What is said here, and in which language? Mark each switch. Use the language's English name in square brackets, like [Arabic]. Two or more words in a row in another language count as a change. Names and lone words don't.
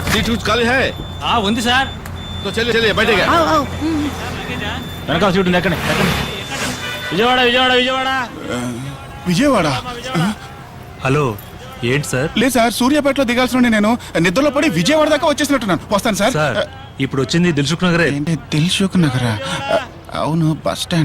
[Hindi] సీట్ कुछ खाली है [Telugu] ఉంది సార్. [Hindi] तो चलिए चलिए बैठेगा. [Telugu] వెనకాల సీట్ ఉంది, ఎక్కండి. విజయవాడ విజయవాడ విజయవాడ. విజయవాడ హలో, ఏంటి సార్? లేదు సార్, సూర్యాపేటలో దిగాల్సిన నేను నిద్రలో పడి విజయవాడ దాకా వచ్చేసినట్టున్నాను. వస్తాను సార్. ఇప్పుడు వచ్చింది దిల్సుఖ్ నగరే. ఏంటి దిల్సుఖ్ నగరా? అవును, బస్ స్టాండ్.